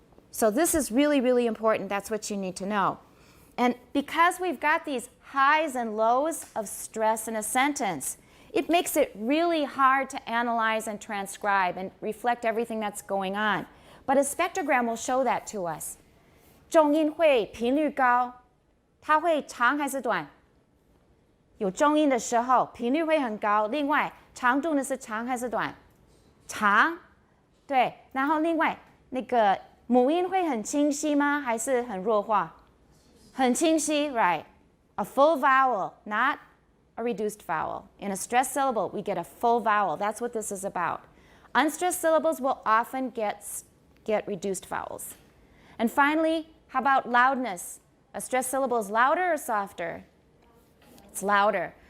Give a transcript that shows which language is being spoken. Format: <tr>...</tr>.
<en>So this is really, really important. That's what you need to know. And because we've got these highs and lows of stress in a sentence, it makes it really hard to analyze and transcribe and reflect everything that's going on. But a spectrogram will show that to us.</en> <zh>重音会频率高, 它会长还是短? 有重音的时候频率会很高, 另外长度呢是长还是短? 长, 对, 然后另外那个母音会很清晰吗? 还是很弱化?很清晰, right?</zh> <en>A full vowel, not a reduced vowel. In a stressed syllable, we get a full vowel. That's what this is about. Unstressed syllables will often get reduced vowels. And finally, how about loudness? A stressed syllable is louder or softer? It's louder.</en>